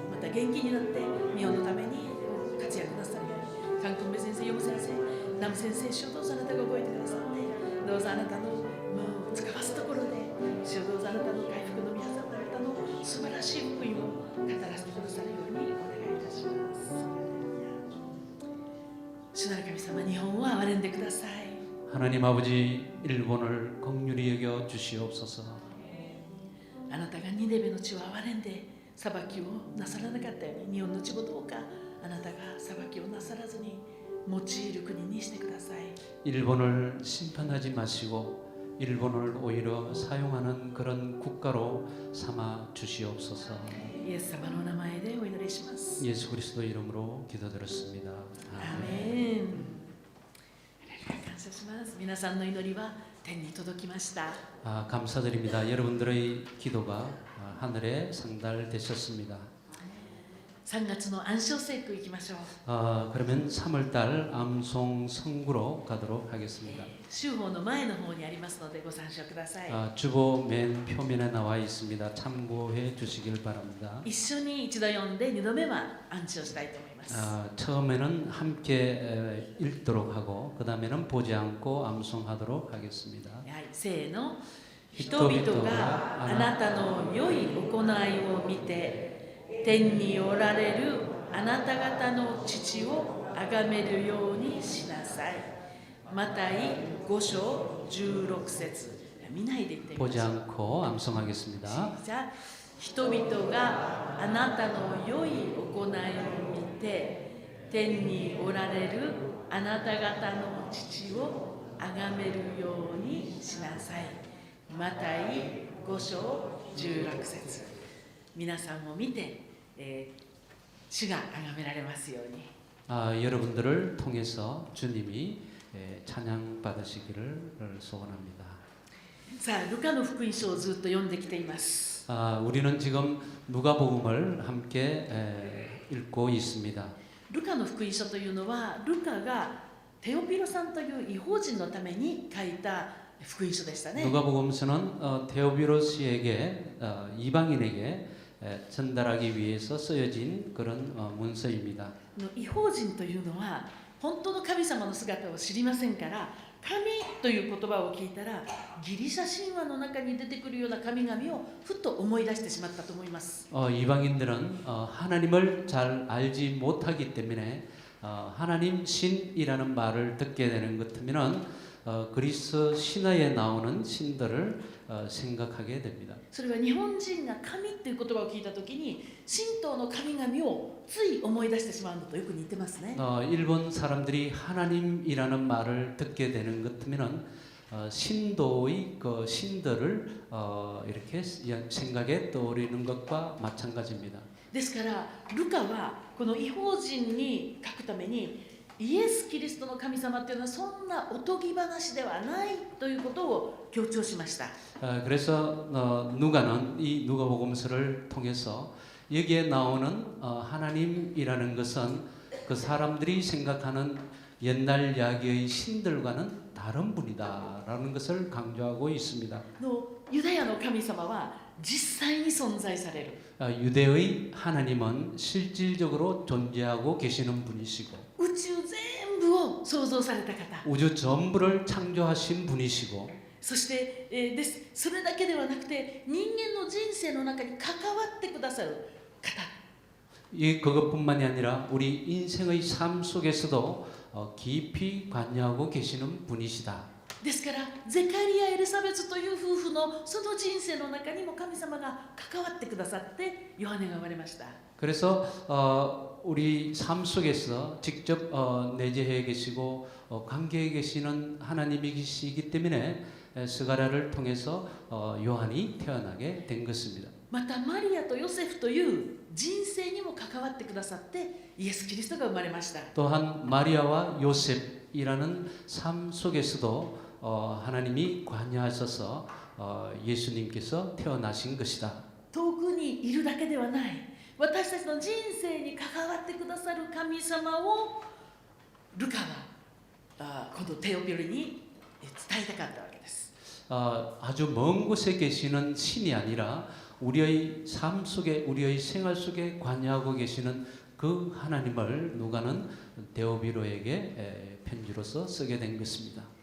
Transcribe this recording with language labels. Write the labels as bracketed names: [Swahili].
[Japanese] 元気になって日本のために活躍なさるように、カンコンベ先生、ヨム先生、ナム先生、主をどうぞあなたが覚えてくださって、どうぞあなたのもう使わすところで、主をどうぞあなたの回復の宮さん、あなたの素晴らしい福音を語らせてくださるようにお願いいたします。主なる神様、日本を憐れんでください。 [Korean] 하나님 아버지 일본을 긍휼히 여겨 주시옵소서. [Japanese] あなたがニネベの地を憐れんで裁きをなさらなかったように、日本の地をどうかあなたが裁きをなさらずに用いる国にしてください。 [Korean] 일본을 심판하지 마시고 일본을 오히려 사용하는 그런 국가로 삼아 주시옵소서. [Japanese] イエス様のお名前でお祈りします。 [Korean] 예수 그리스도 이름으로 기도드렸습니다. [Japanese] アーメン。感謝します。皆さんの祈りは天に届きました。 [Korean] 감사드립니다. 여러분들의 기도가 하늘에 상달되셨습니다. [Japanese] 3月の暗唱聖句行きましょう。 [Korean] 그러면 3월달 암송 성구로 가도록 하겠습니다. [Japanese] 週報の前の方にありますのでご参照ください。 [Korean] 주보 맨 표면에 나와 있습니다. 참고해 주시길 바랍니다. [Japanese] 一緒に一度読んで二度目は暗唱したいと思います。 [Korean] 처음에는 함께 읽도록 하고 그 다음에는 보지 않고 암송하도록 하겠습니다. [Japanese] はい、せーの。人々があなたの良い行いを見て天におられるあなた方の父を崇めるようにしなさい。マタイ5章16節。見ないで言ってみま [Korean] 보지 [Japanese] しょう。 [Korean] 않고 암송하겠습니다. [Japanese] じゃあ人々があなたの良い行いを見て天におられるあなた方の父を崇めるようにしなさい。マタイ5章16節。皆さんを見て、主が崇められますように。 [Korean] 여러분들을 통해서 주님이 찬양 받으시기를 소원합니다. [Japanese] さあ、ルカの福音書をずっと読んできています。 [Korean] 우리는 지금 누가복음을 함께 읽고 있습니다. [Japanese] ルカの福音書というのは、ルカがテオピロさんという異邦人のために書いた福音書でしたね。 [Korean] 누가복음서는 데오비로스에게 이방인에게 전달하기 위해서 쓰여진 그런 문서입니다. [Japanese] 異邦人というのは本当の神様の姿を知りませんから、神という言葉を聞いたらギリシャ神話の中に出てくるような神々をふっと思い出してしまったと思います。 [Korean] 이방인들은 하나님을 잘 알지 못하기 때문에 하나님 신이라는 말을 듣게 되는 것 같으면은 그리스 신화에 나오는 신들을 생각하게 됩니다. [Japanese] それは日本人が神という言葉を聞いたときに神道の神々をつい思い出してしまうのとよく似てますね。 [Korean] 일본 사람들이 하나님이라는 말을 듣게 되는 것 같으면은 신도의 그 신들을 이렇게 생각에 떠오르는 것과 마찬가지입니다. [Japanese] ですからルカはこの異邦人に書くためにイエス・キリストの神様というのはそんなおとぎ話ではないということを強調しました。 [Korean] 그래서 누가는 이 누가복음서를 통해서 여기에 나오는 하나님이라는 것은 그 사람들이 생각하는 옛날 이야기의 신들과는 다른 분이다라는 것을 강조하고 있습니다. [Japanese] ユダヤの神様は実際に存在される。 [Korean] 유대의 하나님은 실질적으로 존재하고 계시는 분이시고 [Japanese] 宇宙全部を創造された方。 [Korean] 우주 전부를 창조하신 분이시고 [Japanese] そして、それだけではなくて人間の人生の中に関わってくださる方。 [Korean] 그것뿐만이 아니라 우리 인생의 삶 속에서도 깊이 관여하고 계시는 분이시다. [Japanese] ですからゼカリア・エリザベスという夫婦のその人生の中にも神様が関わってくださってヨハネが生まれました。 [Korean] 그래서 우리 삶 속에서 직접 내재해 계시고 관계해 계시는 하나님이시기 때문에 스가랴를 통해서 요한이 태어나게 된 것입니다. [Japanese] またマリアとヨセフという人生にも関わってくださってイエス・キリストが生まれました。 [Korean] 또한 마리아와 요셉이라는 삶 속에서도 하나님이 관여하셔서 예수님께서 태어나신 것이다. [Japanese] 遠くにいるだけではない、私たちの人生に関わってくださる神様をルカはこのテオピロに伝えたかったわけです。 [Korean] 아주 먼 곳에 계시는 신이 아니라 우리의 삶 속에 우리의 생활 속에 관여하고 계시는 그 하나님을 누가는 데오비로에게 편지로서 쓰게 된 것입니다.